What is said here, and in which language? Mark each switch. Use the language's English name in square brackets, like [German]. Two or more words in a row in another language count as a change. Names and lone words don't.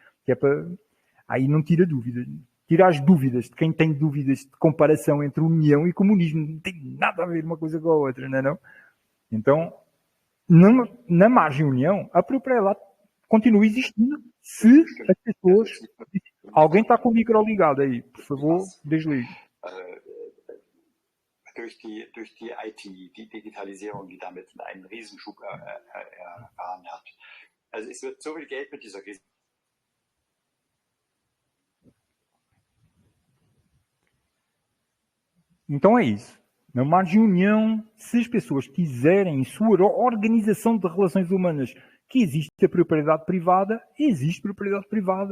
[Portuguese] Que é para, aí não tira dúvidas. Tira as dúvidas de quem tem dúvidas de comparação entre união e comunismo. Não tem nada a ver uma coisa com a outra, não é não? Então, na margem união, a propriedade continua existindo se as pessoas... Alguém está com o micro ligado aí, por favor, desligue. [German] Durch die IT, die Digitalisierung, die damit einen Riesenschub erfahren hat. Also es wird so viel Geld mit dieser Krise. [Portuguese] Então é isso. Na margem união, se as pessoas quiserem, em sua organização de relações humanas, que existe a propriedade privada, existe propriedade privada.